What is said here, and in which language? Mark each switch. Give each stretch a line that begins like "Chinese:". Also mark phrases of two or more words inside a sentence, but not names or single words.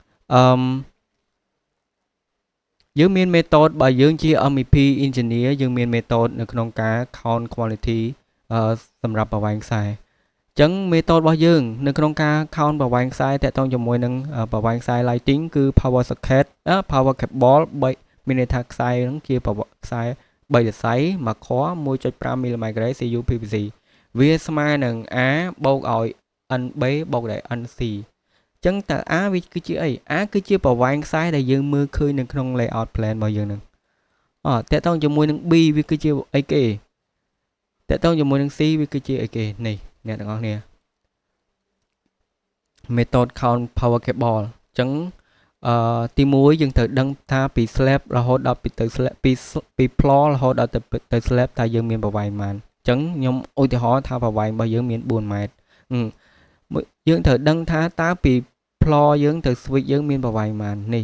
Khmer: យើងមាន method បើយើងជា
English: MEP engineer
Khmer: យើងមាន method នៅក្នុងការ
English: count quality
Khmer: សម្រាប់ប្រវែងខ្សែអញ្ចឹង method របស់យើងនៅក្នុងការ count ប្រវែងខ្សែតាក់ទងជាមួយនឹងប្រវែងខ្សែ lighting គឺ
English: power socket power cable
Khmer: មានន័យថាខ្សែហ្នឹងជាខ្សែ3សរសៃមួយខ 1.5 mm grade CU PVC វាស្មើនឹង A បូកឲ្យ NB បូកដោយ NC អញ្ចឹងតើ A វាគឺជាអី A គឺជាប្រវែងខ្សែដែលយើងមើលឃើញនៅក្នុង
English: layout plan
Khmer: របស់យើងហ្នឹងតាក់ទងជាមួយនឹង B វាគឺជាអីគេតាក់ទងជាមួយនឹង C វាគឺជាអីគេនេះអ្នកទាំងអស់គ្នា
English: method count power cable
Khmer: អញ្ចឹងទី1យើងត្រូវដឹងថាពី slab រហូតដល់ទៅ slab ពី floor រហូតដល់ទៅ slab តើយើងមានប្រវែងប៉ុន្មានអញ្ចឹងខ្ញុំ ឧទាហរណ៍ថាប្រវែងរបស់យើងមាន4ម៉ែត្រយើងត្រូវដឹងថាតើពី floor យើងទៅ switch យើងមានប្រវែងប៉ុន្មាននេះ